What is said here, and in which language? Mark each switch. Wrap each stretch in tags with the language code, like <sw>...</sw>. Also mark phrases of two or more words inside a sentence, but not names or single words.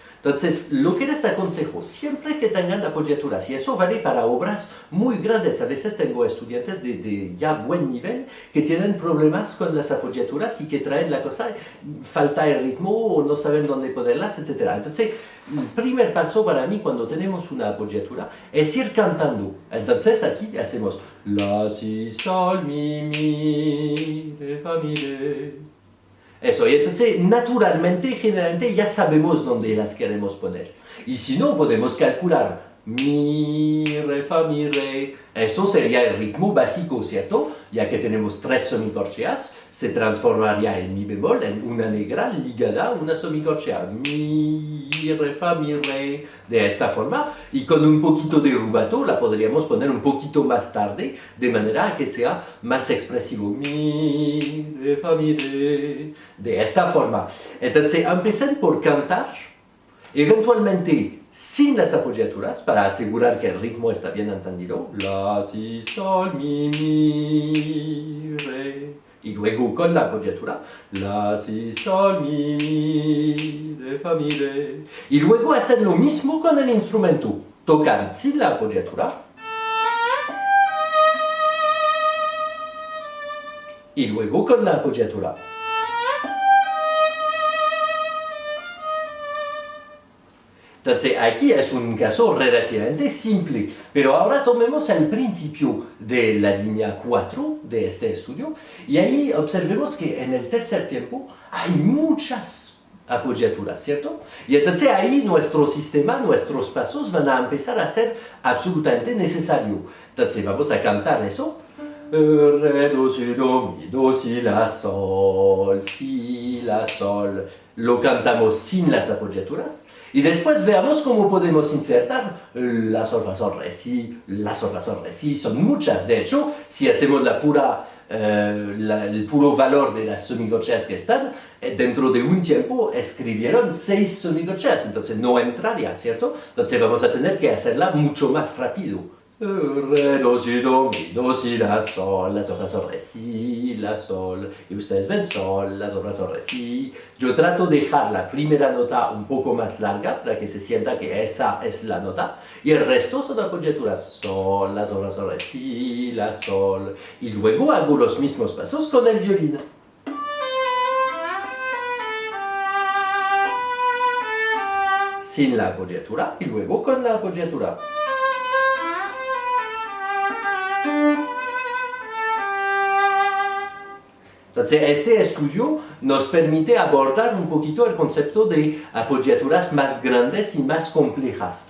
<es>Entonces, lo que les aconsejo, siempre que tengan apogiaturas, y eso vale para obras muy grandes, a veces tengo estudiantes de ya buen nivel que tienen problemas con las apogiaturas y que traen la cosa, falta el ritmo o no saben dónde ponerlas, etc. Entonces, el primer paso para mí cuando tenemos una apogiatura es ir cantando. Entonces, aquí hacemos la, si, sol, mi, re, fa, mi, re. Eso, y entonces naturalmente, generalmente ya sabemos dónde las queremos poner. Y si no, podemos calcular mi, re, fa, mi, re. Eso sería el ritmo básico, ¿cierto? Ya que tenemos tres semicorcheas, se transformaría el mi bemol en una negra ligada a una semicorchea. Mi, re, fa, mi, re. De esta forma, y con un poquito de rubato la podríamos poner un poquito más tarde, de manera que sea más expresivo. Mi, re, fa, mi, re. De esta forma. Entonces, empiecen por cantar, eventualmente sin las apogiaturas, para asegurar que el ritmo está bien entendido. La, si, sol, mi, re. Y luego con la apogiatura. La, si, sol, mi, re, fa, mi, re. Y luego hacen lo mismo con el instrumento. Tocan sin la apogiatura. Y luego con la apogiatura. Entonces aquí es un caso relativamente simple, pero ahora tomemos el principio de la línea 4 de este estudio y ahí observemos que en el tercer tiempo hay muchas apoyaturas, ¿cierto? Y entonces ahí nuestro sistema, nuestros pasos van a empezar a ser absolutamente necesarios. Entonces vamos a cantar eso. Re, do, si, la, sol, si, la, sol. Lo cantamos sin las apoyaturas. Y después veamos cómo podemos insertar la, sol, fa, sol, re, si, la, sol, fa, sol, re, si. Son muchas, de hecho, si hacemos el puro valor de las semicorcheas que están, dentro de un tiempo escribieron 6 semicorcheas, entonces no entraría, ¿cierto? Entonces vamos a tener que hacerla mucho más rápido. Re, do, si, la, sol, fa, sol, re, si, la, sol. Y ustedes ven sol, la, fa, sol, re, si. Yo trato de dejar la primera nota un poco más larga para que se sienta que esa es la nota. Y el resto son apoyaturas. Sol, la, fa, sol, re, si, la, sol. Y luego hago los mismos pasos con el violín. Sin la apoyatura y luego con la apoyatura. Entonces, este estudio nos permite abordar un poquito el concepto de apoyaturas más grandes y más complejas.</es>